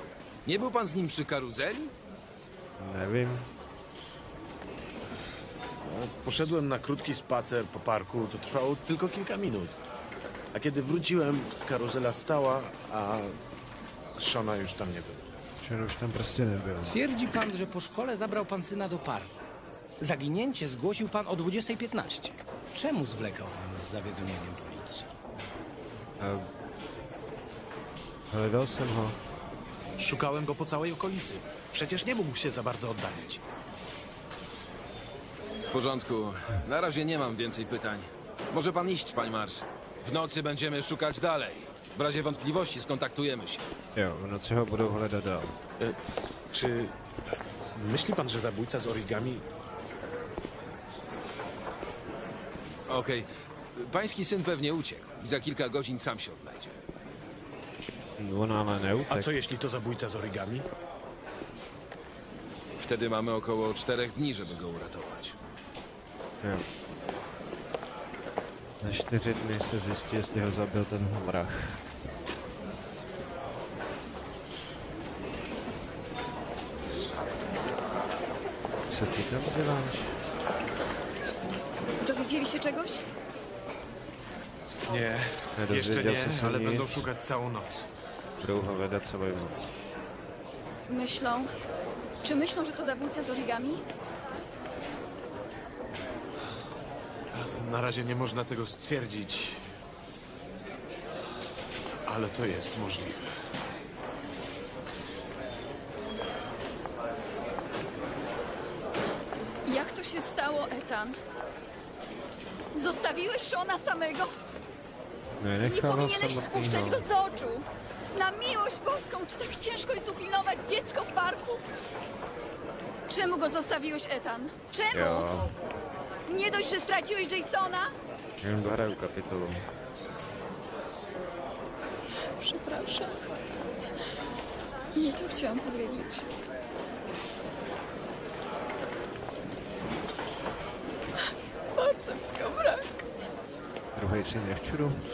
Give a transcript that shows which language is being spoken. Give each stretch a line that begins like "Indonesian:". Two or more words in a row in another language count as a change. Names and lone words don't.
Polish: Nie był pan z nim przy karuzeli? Nie wiem. No, poszedłem na krótki spacer po parku, to trwało tylko kilka minut. A kiedy wróciłem, karuzela stała, a Seana już tam nie było.
Czech: Sean już tam prostě nebyl.
Polish: Twierdzi pan, że po szkole zabrał pan syna do parku. Zaginięcie zgłosił pan o 20:15. Czemu zwlekał pan z zawiadomieniem policji?
Czech: Hledal jsem ho.
Polish: Szukałem go po całej okolicy. Przecież nie mógł się za bardzo oddalić. W porządku. Na razie nie mam więcej pytań. Może pan iść, panie Mars. W nocy będziemy szukać dalej. W razie wątpliwości skontaktujemy się.
Czech: Jo, v noci ho budou hledat dál.
Polish: Czy myśli pan, że zabójca z origami... Okej. Pański syn pewnie uciekł i za kilka godzin sam się odnajdzie.
Czech: On ale neutek.
Polish: A co jeśli to zabójca z origami? Wtedy mamy około 4 dni, żeby go uratować.
Czech: Jo. Za 4 dny se zjistí, jestli ho zabil ten vrah. Co ty tam děláš?
Polish: Dowiedzieli się czegoś? Nie, jeszcze nie, ale będą szukać całą noc.
Czech: Budou ho hledat celou noc.
Polish: Myślą... Czy myślą, że to zabójca z origami? Na razie nie można tego stwierdzić, ale to jest możliwe. Jak to się stało, Ethan? Zostawiłeś Seana samego? Nie powinieneś spuszczać go z oczu. Na miłość boską, czy tak ciężko jest upilnować dziecko w parku? Czemu go zostawiłeś, Ethan? Czemu?
Czech: Jo.
Polish: Nie dość, że straciłeś Jasona?
Czech: Jen dohraju kapitolu.
Polish: Przepraszam. Nie to chciałam powiedzieć. Bardzo mi go brak. Druhej si nevčuru.